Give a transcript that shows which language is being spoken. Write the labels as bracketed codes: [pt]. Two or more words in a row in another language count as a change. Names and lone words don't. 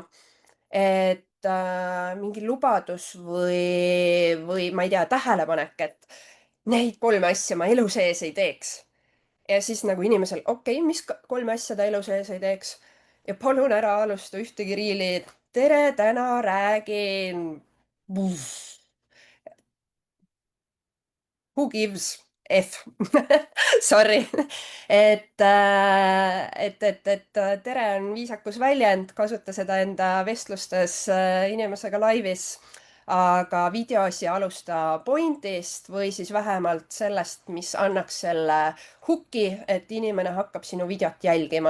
[et] et mingi lubadus või ma ei tea, tähelepanek, et neid 3 asja ma elu sees ei teeks. ja siis nagu inimesel, okei, mis kolme asja ta elu sees ei teeks. ja palun ära alusta ühtegi riili. tere, täna räägin. [en] Who gives F? Sorry. [et] Tere on viisakus väljend, kasuta seda enda vestlustes inimesega laivis, aga videos ja alusta pointist või siis vähemalt sellest, mis annaks selle hooki, et inimene hakkab sinu videot jälgima.